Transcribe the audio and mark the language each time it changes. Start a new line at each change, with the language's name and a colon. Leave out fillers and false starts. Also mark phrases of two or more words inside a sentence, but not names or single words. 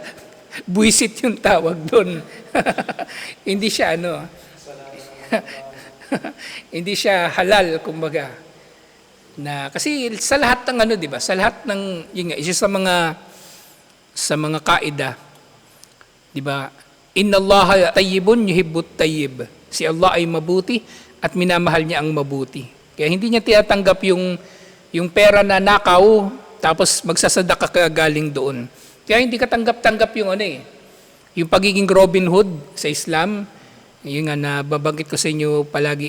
Filipino: Buisit yung tawag doon. Hindi siya hindi siya halal, kumbaga. Na kasi sa lahat ng 'di ba? Sa lahat ng isa sa mga kaida, 'di ba?
Arabic: إن الله طيب يحب الطيب.
Filipino: Si Allah ay mabuti at minamahal niya ang mabuti. Kaya hindi niya tinatanggap yung pera na nakaw tapos magsasadaka ka galing doon. Kaya hindi ka tanggap-tanggap yung yung pagiging Robin Hood sa Islam, yung nga nababanggit ko sa inyo palagi.